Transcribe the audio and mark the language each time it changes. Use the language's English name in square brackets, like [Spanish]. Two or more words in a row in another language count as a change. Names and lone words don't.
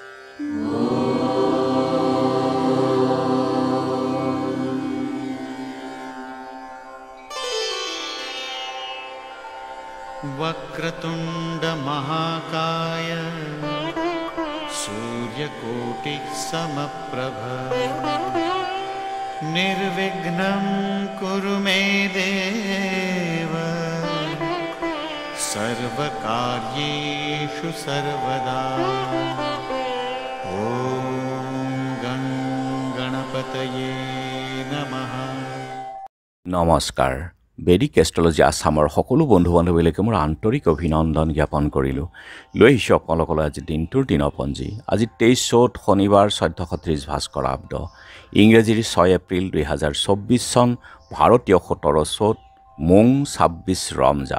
[Sanskrit] वक्रतुंड महाकाय सूर्यकोटि समप्रभ निर्विघ्नं कुरु मे देव सर्वकार्येषु सर्वदा। ओम गं गणपतये नमः। [Assamese] নমস্কাৰ। বেদিক এষ্ট্ৰলজি আসামৰ সকলো বন্ধু বান্ধৱীলৈকে মোৰ আন্তৰিক অভিনন্দন জ্ঞাপন কৰিলোঁ। লৈ আহিছোঁ আপোনালোকলৈ আজি দিনটোৰ দিনপঞ্জী। আজি 23 চ'ত শনিবাৰ 1430 ভাস্কৰাব্দ, ইংৰাজীৰ 6 এপ্ৰিল 2024 চন, ভাৰতীয় 17 চ'ত, মোং 26 ৰমজান।